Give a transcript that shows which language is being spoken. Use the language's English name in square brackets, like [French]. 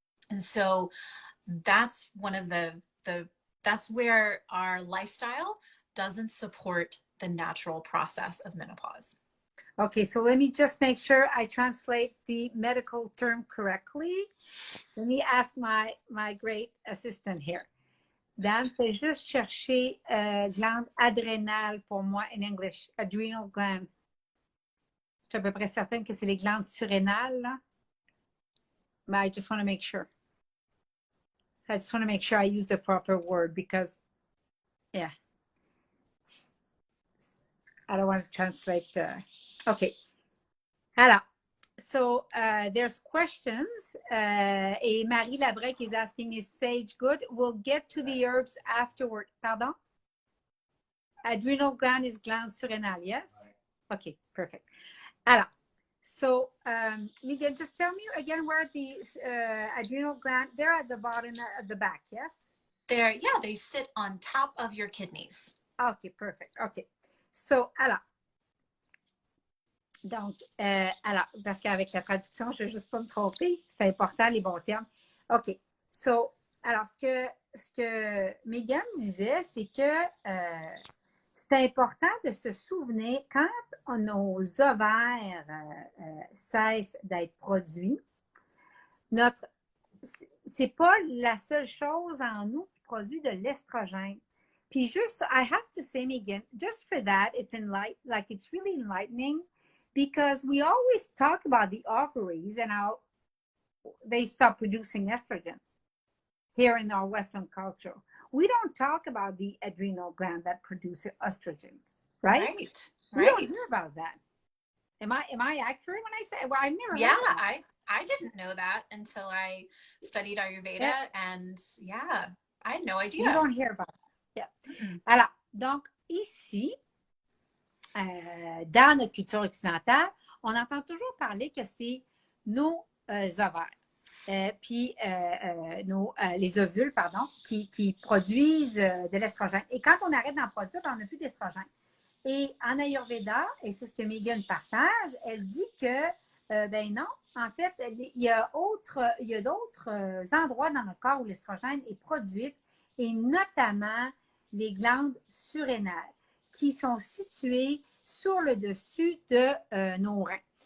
[English] And so that's one of that's where our lifestyle doesn't support the natural process of menopause. Okay, so let me just make sure I translate the medical term correctly. Let me ask my great assistant here. [French] Dan, c'est juste chercher glande adrénale pour moi [English] in English, adrenal gland. [French] Je suis à peu près certaine que c'est les glandes surrénales, là. [English] but I just want to make sure. So I just want to make sure I use the proper word because, yeah, I don't want to translate. Okay. Alors, so there's questions. Et Marie Labrec is asking, is sage good? We'll get to the herbs afterward. Pardon? Adrenal gland is gland surrénal, yes? Okay, perfect. Alors, so Megan, just tell me again where the adrenal gland, they're at the bottom at the back, yes? Yeah, they sit on top of your kidneys. Okay, perfect. Okay. [French] So, alors, donc, alors, parce qu'avec la traduction, je ne vais juste pas me tromper. C'est important, les bons termes. OK. So, alors, ce que Megan disait, c'est que c'est important de se souvenir quand nos ovaires cessent d'être produits, c'est pas la seule chose en nous qui produit de l'estrogène. Puis juste, [English] I have to say, Megan, just for that, it's really enlightening because we always talk about the ovaries and how they stop producing estrogen here in our Western culture. We don't talk about the adrenal gland that produces estrogens, right? Right. We don't hear about that. Am I accurate when I say? Well, I've never. Yeah, I didn't know that until I studied Ayurveda, and yeah, I had no idea. You don't hear about that. Yeah. [French] Alors, donc ici, dans notre culture occidentale, on entend toujours parler que c'est nos ovaires. Puis les ovules, pardon, qui produisent de l'estrogène. Et quand on arrête d'en produire, on n'a plus d'estrogène. Et en Ayurveda, et c'est ce que Megan partage, elle dit que, ben non, en fait, il y a d'autres endroits dans notre corps où l'estrogène est produit, et notamment les glandes surrénales, qui sont situées sur le dessus de nos reins.